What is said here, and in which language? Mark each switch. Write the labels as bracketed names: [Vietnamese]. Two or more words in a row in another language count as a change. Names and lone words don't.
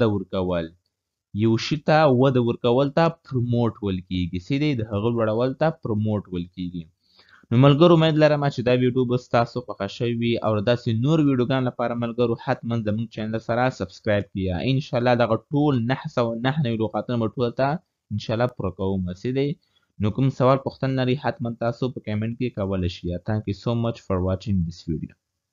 [Pashto] ورکول یو شي ته وده ورکول ته promote ویل کیږي څه دی د هغه لوړول ته promote ویل کیږي نو ملګرو امید لرم چې دا ویډیو به ستاسو خوښه شوې وي او داسې نور ویډیوګانو لپاره ملګرو حتما زموږ چینل سره سبسکرایب کړئ انشاءالله دغه ټول 909 نوي لغاتونه به ټولو ته انشاءالله پوره کوم څه دی نو کوم سوال پوښتنه لرئ حتما تاسو په کمنټ کې کولی شئ [English] thank you so much for watching this video